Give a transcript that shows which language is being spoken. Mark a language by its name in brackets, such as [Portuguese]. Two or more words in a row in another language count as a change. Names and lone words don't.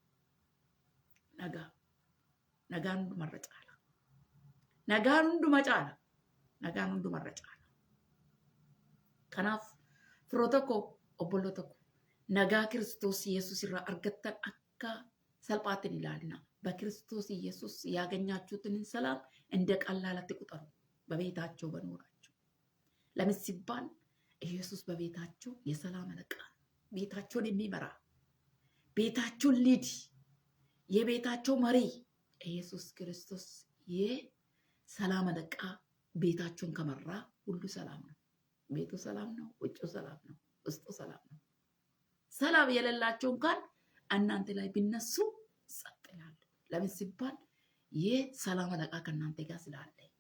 [Oromo] Nagaan hundumarra caala. Nagaan hunduma caala. Nagaan hundumarra caala. Kanaaf firoota koo obboloota koo nagaa Kiristoos Yesuus irraa argattan akka salphaatti hin ilaalina. [Amharic] በክርስቶስ ኢየሱስ ያገኛችሁትን ሰላም እንደ ቀላል አትቁጠሩ። በቤታቸው በኖራችሁ ለምን ሲባል ኢየሱስ በቤታቸው የሰላም አለቃ ቤታቸውን የሚመራ ቤታቸውን ሊድ የቤታቸው መሪ ኢየሱስ ክርስቶስ የሰላም አለቃ ቤታቸውን ከመራ ሁሉ ሰላም ነው። ቤቱ ሰላም ነው፣ ውጭው ሰላም ነው፣ ውስጡ ሰላም ነው። ሰላም የሌላቸው እንኳን እናንተ ላይ ቢነሱ ጸጥ ይላሉ። ለምን ሲባል የሰላም አለቃ ከእናንተ ጋር ስላለ